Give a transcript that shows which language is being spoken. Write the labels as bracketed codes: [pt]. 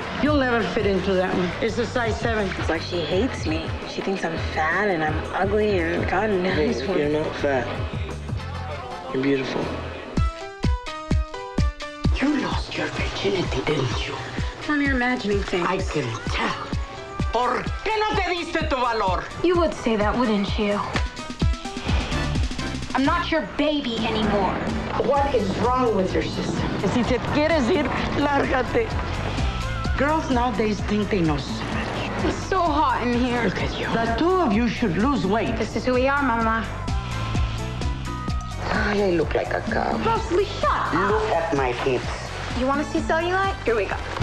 [en] You'll never fit into that one. It's a size 7. It's like she hates me. She thinks I'm fat and I'm ugly and God knows what. You're not fat. You're beautiful. You lost your virginity, didn't you? Mom, you're imagining things. I can tell. [es] ¿Por qué no te diste tu valor? [en] You would say that, wouldn't you? I'm not your baby anymore. What is wrong with your sister? [es] Si te quieres ir, lárgate. [en] Girls nowadays think they know so much. It's so hot in here. Look at you. The two of you should lose weight. This is who we are, Mama. I look like a cow. Leslie, shut up. Look at my hips. You want to see cellulite? Here we go.